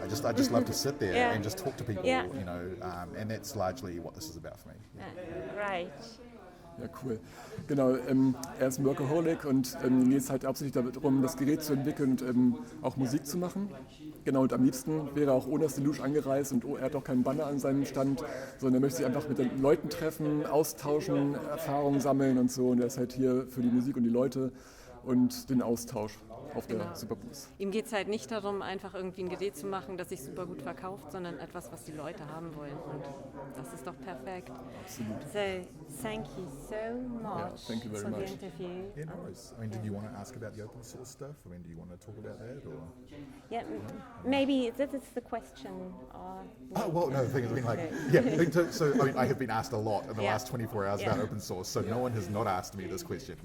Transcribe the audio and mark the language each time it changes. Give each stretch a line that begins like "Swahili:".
English: I just love to sit there and just talk to people. And that's largely what this is about for me. Right.
German: Ja, cool. Genau, er ist ein Workaholic, und ihm geht es halt hauptsächlich darum, das Gerät zu entwickeln und auch Musik zu machen. Genau, und am liebsten wäre er auch ohne das Deluge angereist, und er hat auch keinen Banner an seinem Stand, sondern er möchte sich einfach mit den Leuten treffen, austauschen, Erfahrungen sammeln und so. Und er ist halt hier für die Musik und die Leute und den Austausch auf der Superbooth. Ihm geht es halt nicht darum, einfach irgendwie ein Gerät zu machen, das sich super gut verkauft, sondern etwas, was die Leute haben wollen. Und das ist doch perfekt. Absolut.
English: So, thank you so much thank you very for much. the interview. Yeah, no worries. I mean, did you want to ask about the open source stuff? I mean, do you want to talk about that, or? Yeah, maybe this is the question. The thing is, I have been asked a lot in the last 24 hours about open source, so no one has not asked me this question.